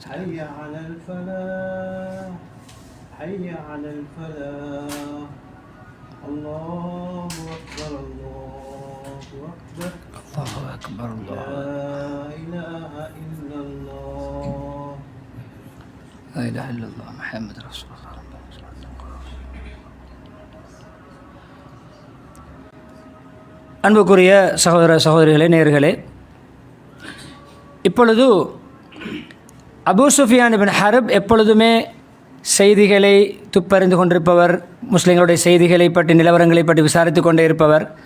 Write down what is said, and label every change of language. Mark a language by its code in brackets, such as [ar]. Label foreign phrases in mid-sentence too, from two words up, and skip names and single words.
[ar] حي على الفلاح حي على الفلاح الله أكبر الله أكبر الله أكبر الله لا إله إلا الله لا إله إلا الله محمد رسول الله. [ta] அன்புக்குரிய சகோதர சகோதரிகளே, நேயர்களே, இப்பொழுது அபூ சுஃபியான் இப்னு ஹர்ப் எப்பொழுதுமே செய்திகளை துப்பறிந்து கொண்டிருப்பவர், முஸ்லிம்களுடைய செய்திகளை பற்றி நிலவரங்களை பற்றி விசாரித்து கொண்டே இருப்பவர்.